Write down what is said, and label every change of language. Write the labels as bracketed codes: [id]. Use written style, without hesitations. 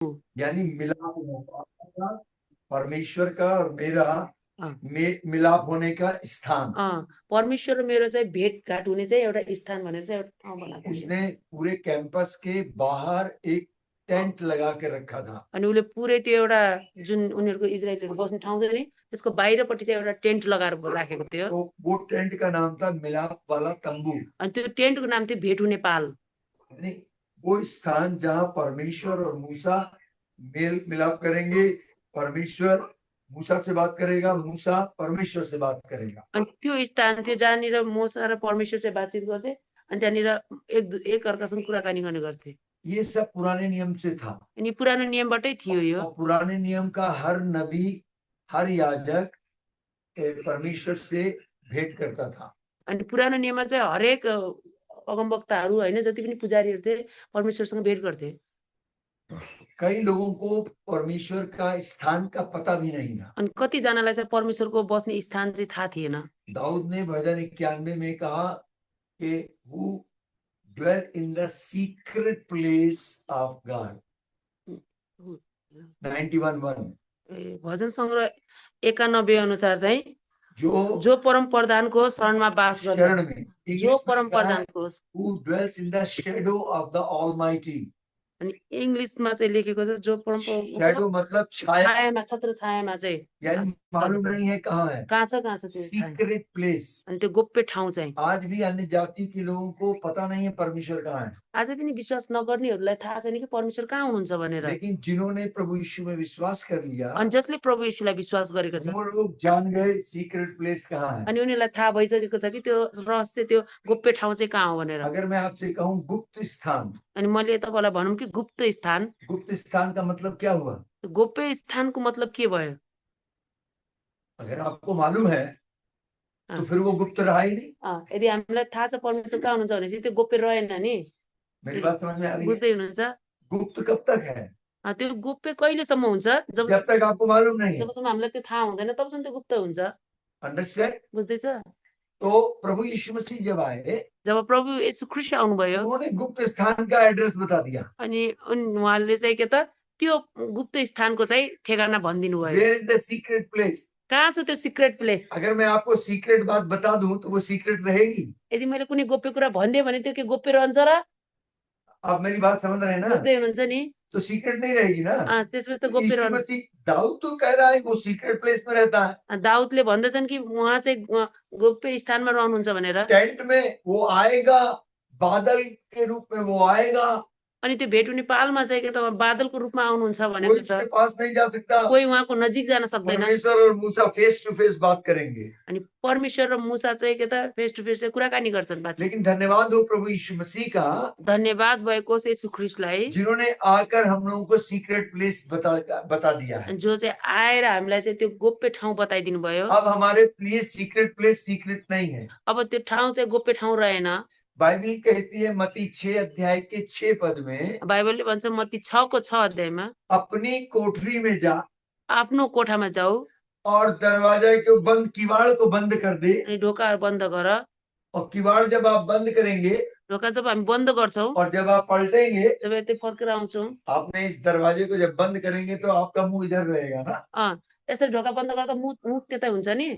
[hi] यानी मिलाप होगा, परमेश्वर का और मेरा अँ, मिलाप होने का स्थान। [ne] परमेश्वर र मेरो चाहिँ भेटघाट हुने चाहिँ एउटा स्थान भनेर चाहिँ एउटा ठाउँ बनाएको थियो। [hi] उसने पूरे कैंपस के बाहर एक टेंट लगा के रखा था। [ne] अनि उसले पुरै त्यो एउटा जुन उनीहरूको इजरायलीहरू बस्ने ठाउँ छ नि त्यसको बाहिरपट्टि चाहिँ एउटा टेन्ट लगाएर राखेको थियो। [hi] तो वो टेंट का नाम था मिलाप वाला तंबू। [ne] अनि त्यो टेन्टको नाम थियो भेट हुने पाल। [hi] यानी वो स्थान जहां परमेश्वर और मूसा मेल मिलाप करेंगे, परमेश्वर मूसा से बात करेगा, मूसा परमेश्वर से बात करेगा। [ne] अनि त्यो स्थान थियो जहाँनिर मोसा र परमेश्वर चाहिँ बातचित गर्थे अनि त्यहाँनिर एक अर्कासँग कुराकानी गर्ने गर्थे। [hi] ये सब पुराने नियम से था। [ne] अनि पुरानो नियमबाटै थियो यो। [hi] और पुराने नियम का हर नबी, हर याजक परमेश्वर से भेंट करता था। [ne] अनि पुरानो नियममा चाहिँ हरेक अगमवक्ताहरू हैन जति पनि पुजारीहरू थिए परमेश्वरसँग भेट गर्थे। [hi] कई लोगों को परमेश्वर का स्थान का पता भी नहीं था। [ne] अनि कतिजनालाई चाहिँ परमेश्वरको बस्ने स्थान चाहिँ थाहा थिएन। [hi] दाऊद ने भजन 91 में कहा कि [en] who dwelt in the secret place of God। 91:1 [ne] भजन सङ्ग्रह 91 अनुसार चाहिँ [hi] जो [ne] जो परम प्रधानको शरणमा बास [hi] शरण [ne] गर्ने, [hi] में, जो इंग्लिश में परम कहा है [ne] प्रधानको। [en] who dwells in the shadow of the Almighty। [ne] अनि इंग्लिशमा चाहिँ लेखेको छ जो परम [hi] शैडो मतलब छाया, [ne] छायामा, छत्र छायामा चाहिँ [hi] यानी मालूम नहीं है कहाँ है, [ne] कहाँ छ त्यो [en] Secret place. [ne] अनि त्यो गोप्य ठाउँ चाहिँ [hi] आज भी अन्य जाति के लोगों को पता नहीं है परमेश्वर कहाँ है, [ne] आज पनि विश्वास नगर्नेहरूलाई थाहा छैन कि परमेश्वर कहाँ हुनुहुन्छ भनेर। [hi] लेकिन जिन्होंने प्रभु यीशु में विश्वास कर लिया, [ne] अनि जसले प्रभु येशूलाई विश्वास गरेको छ [hi] वो लोग जान गए सीक्रेट प्लेस कहाँ है। [ne] अनि उनीहरूलाई थाहा भइसकेको छ कि त्यो रहस्य, त्यो गोप्य ठाउँ चाहिँ कहाँ हो भनेर। [hi] अगर मैं आपसे कहूँ गुप्त स्थान, [ne] अनि मैले तपाईँलाई भनौँ कि गुप्त स्थान [hi] का मतलब क्या हुआ? [ne] गोप्य स्थानको मतलब के भयो? [hi] अगर आपको मालूम है तो फिर वो गुप्त रहा ही नहीं। [ne] यदि हामीलाई थाहा छ परमेश्वर कहाँ हुनुहुन्छ भनेपछि त्यो गोप्य रहेन नि। [hi] मेरी बात समझ में आ रही है? [ne] बुझ्दै हुनुहुन्छ? [hi] गुप्त कब तक है? [ne] त्यो गोप्य कहिलेसम्म हुन्छ? [hi] जब तक आपको मालूम नहीं है। [ne] जबसम्म हामीलाई त्यो थाहा हुँदैन तबसम्म त्यो गुप्त हुन्छ। [en] Understand? [ne] बुझ्दैछ? [hi] तो प्रभु यीशु मसीह जब आए, [ne] जब प्रभु येशू ख्रीष्ट आउनुभयो [hi] उन्होंने गुप्त स्थान का एड्रेस बता दिया। [ne] अनि उहाँले चाहिँ के त त्यो गुप्त स्थानको चाहिँ ठेगाना भनिदिनु भयो। [en] Where is the secret place? [ne] कहाँ छ त्यो सिक्रेट प्लेस? [hi] अगर मैं आपको सीक्रेट बात बता दूं तो वो सीक्रेट रहेगी? [ne] यदि मैले कुनै गोप्य कुरा भनिदिएँ भने त्यो के गोप्य रहन्छ र? [hi] आप मेरी बात समझ रहे हैं ना? [ne] बुझ्दै हुनुहुन्छ नि? [hi] तो सीक्रेट नहीं रहेगी ना। [ne] त्यसपछि त गोप्य [hi] यीशु [ne] रहन्छ। [hi] मसीह, दाऊद तो कह रहा है वो सीक्रेट प्लेस में रहता है। [ne] दाऊदले भन्दछन् कि उहाँ चाहिँ गोप्य स्थानमा रहनुहुन्छ भनेर। [hi] टेंट में वो आएगा, बादल के रूप में वो आएगा। [ne] अनि त्यो भेट हुने पालमा चाहिँ के त बादलको रूपमा आउनुहुन्छ भनेको [hi] कोई [ne] छ। [hi] उसके पास नहीं जा सकता। [ne] कोही उहाँको नजिक जान सक्दैन। [hi] परमेश्वर और मूसा फेस टू फेस बात करेंगे। [ne] अनि परमेश्वर र मूसा चाहिँ के त [en] face to face [ne] कुराकानी गर्छन् बातचित। [hi] लेकिन धन्यवाद हो प्रभु यीशु मसीह का, [ne] धन्यवाद भएको येशू ख्रीष्टलाई [hi] जिन्होंने आकर हम लोगों को सीक्रेट प्लेस बता दिया है। [ne] जो चाहिँ आएर हामीलाई चाहिँ त्यो गोप्य ठाउँ बताइदिनु भयो। [hi] अब हमारे लिए सीक्रेट प्लेस सीक्रेट नहीं है। [ne] अब त्यो ठाउँ चाहिँ गोप्य ठाउँ रहेन। [hi] बाइबल कहती है मत्ती 6 अध्याय के 6 पद में, [ne] बाइबलले भन्छ मत्ती 6 को 6 अध्यायमा [hi] अपनी कोठरी में जा [ne] आफ्नो कोठामा जाऊ [hi] और दरवाजा को बंद, किवाड़ को बंद कर दे। [ne] अनि ढोकाहरू बन्द गर। [hi] और किवाड़ जब आप बंद करेंगे, [ne] ढोका जब हामी बन्द गर्छौं [hi] और जब आप पलटेंगे, [ne] जब यतै फर्केर आउँछौं, [hi] आपने इस दरवाजे को जब बंद करेंगे तो आपका मुंह इधर रहेगा ना। [ne] यसरी ढोका बन्द गर्दा मुख त्यतै हुन्छ नि।